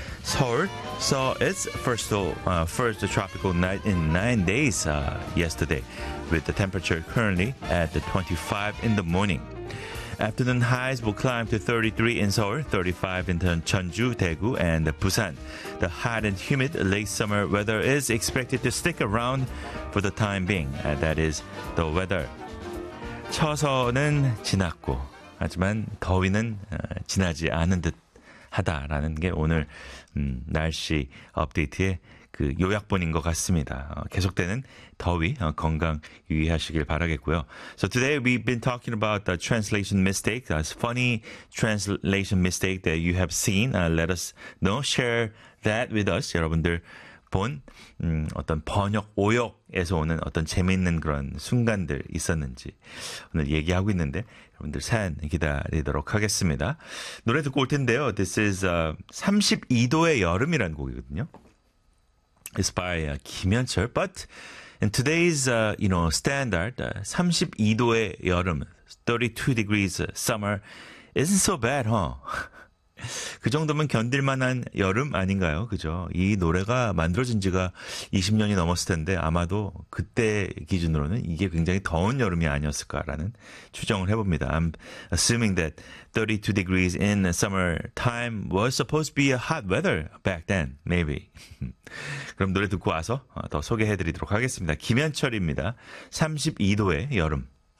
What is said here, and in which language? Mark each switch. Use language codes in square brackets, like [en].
[en] Seoul saw its first tropical night in 9 days yesterday, with the temperature currently at 25 in the morning. Afternoon highs will climb to 33 in Seoul, 35 in Cheonju, Daegu, and Busan. The hot and humid late summer weather is expected to stick around for the time being. That is the weather. [ko] 처서는 지났고, 하지만 더위는 지나지 않은 듯 하다라는 게 오늘 날씨 업데이트의 그 요약본인 것 같습니다. 계속되는 더위 건강 유의하시길 바라겠고요. [en] So today we've been talking about the translation mistake, a funny translation mistake that you have seen. Let us know, share that with us. [ko] 여러분들 본 어떤 번역 오역에서 오는 어떤 재미있는 그런 순간들 있었는지 오늘 얘기하고 있는데 여러분들 사연 기다리도록 하겠습니다. 노래 듣고 올 텐데요. [en] This is [ko] 32도의 여름이라는 곡이거든요. [en] It's by 김현철. But in today's, you know, standard, 32도의 여름, 32 degrees summer, isn't so bad, huh? [ko] 그 정도면 견딜만한 여름 아닌가요? 그죠? 이 노래가 만들어진 지가 20년이 넘었을 텐데 아마도 그때 기준으로는 이게 굉장히 더운 여름이 아니었을까라는 추정을 해봅니다. [en] I'm assuming that 32 degrees in summer time was supposed to be a hot weather back then, maybe. [ko] 그럼 노래 듣고 와서 더 소개해드리도록 하겠습니다. 김현철입니다. 32도의 여름.